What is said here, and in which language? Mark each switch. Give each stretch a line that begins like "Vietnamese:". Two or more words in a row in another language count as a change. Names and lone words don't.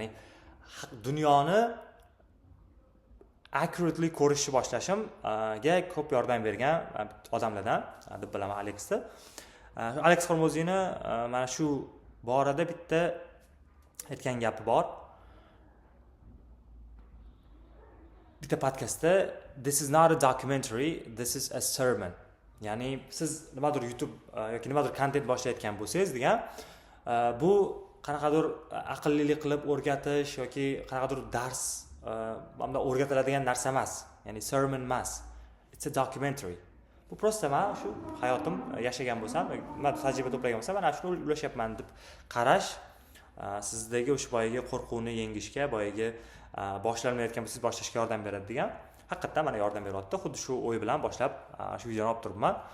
Uzbek: Dunyoni accurately ko'rishni boshlashimga ko'p yordam bergan odamlardan deb bilaman Alexni. Alex Hormozini mana shu borada bitta aytgan gapi bor. Bitta podkastda
English: "This is not a documentary, this is a sermon."
Uzbek: Ya'ni siz nimadir YouTube yoki nimadir kontent boshlayotgan bo'lsangiz degan, bu qanaqadir aqllilik qilib o'rgatish yoki qanaqadir dars bunda o'rgatiladigan narsa emas. Ya'ni sermon emas.
English: It's a documentary.
Uzbek: Bu prosta men shu hayotim yashagan bo'lsam, men tajriba to'plagan bo'lsam, mana shuni ulashyapman deb qarash sizdagi o'sha boyagi qo'rquvni yengishga, boyagi boshlanmayotgan bo'lsangiz boshlashga yordam beradi degan. Haqiqatan mana yordam beryapti. Xuddi shu o'y bilan boshlab shu videoni olib turibman.